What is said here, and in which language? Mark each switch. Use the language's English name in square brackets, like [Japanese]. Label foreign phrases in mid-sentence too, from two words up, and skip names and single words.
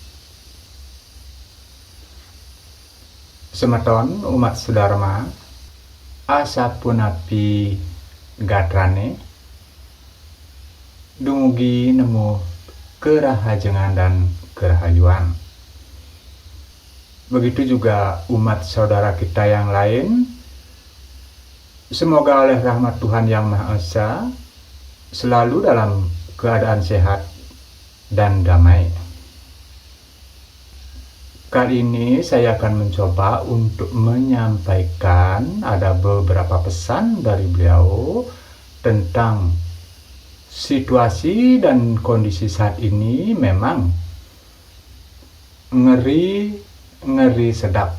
[Balinese] Semeton umat Sudharma, asapunapi gadrane dumugi nemu kerahajengan dan kerahayuan. [Indonesian] Begitu juga umat saudara kita yang lain, semoga oleh rahmat Tuhan Yang Maha Esa selalu dalam keadaan sehat dan damai. Kali ini saya akan mencoba untuk menyampaikan ada beberapa pesan dari beliau tentang situasi dan kondisi saat ini memang ngeri sedap.